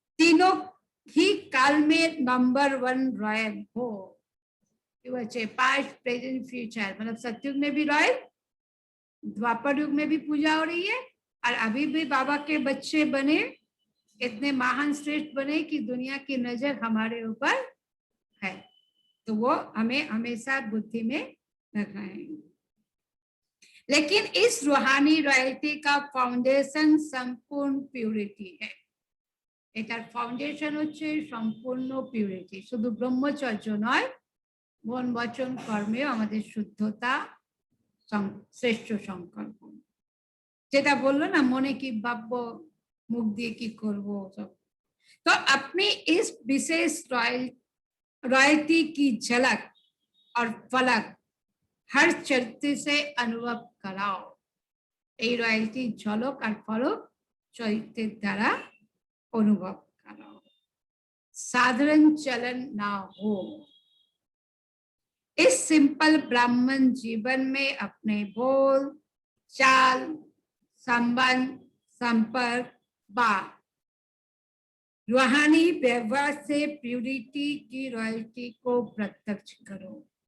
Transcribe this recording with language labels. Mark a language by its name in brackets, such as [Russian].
[Hindi] तीनों ही काल में नंबर 1 रॉयल हो, पास्ट प्रेजेंट फ्यूचर, मतलब सतयुग में भी रॉयल, द्वापर युग में भी पूजा हो रही है, और अभी भी बाबा के बच्चे बने, इतने महान श्रेष्ठ बने कि दुनिया की नजर हमारे ऊपर है, तो वो हमें हमेशा बुद्धि में रखना है। लेकिन इस रूहानी रॉयल्टी का फाउंडेशन संपूर्ण प्यूरिटी है। [Bangla] এটার ফাউন্ডেশন হচ্ছে সম্পূর্ণ পিউরিটি, শুধু ব্রহ্মচর্য নয়, মন বচন কর্মেও আমাদের শুদ্ধতা শ্রেষ্ঠ সংকল্প। যেটা বললো না, মনে কি ভাববো, মুখ দিয়ে কি করবো, সব। [Hindi] तो अपनी इस विशेष रॉयल्टी की झलक और फलक हर चरित्र से अनुभव कराओ। [Bangla] এই রয়্যালটি ঝলক আর ফলক চরিত্রের দ্বারা [Hindi] अनुभव कराओ, साधारण चलन ना हो। इस सिंपल ब्राह्मण जीवन में अपने बोल चाल संबंध संपर्क व रूहानी व्यवहार से प्यूरिटी की रॉयल्टी को प्रत्यक्ष करो।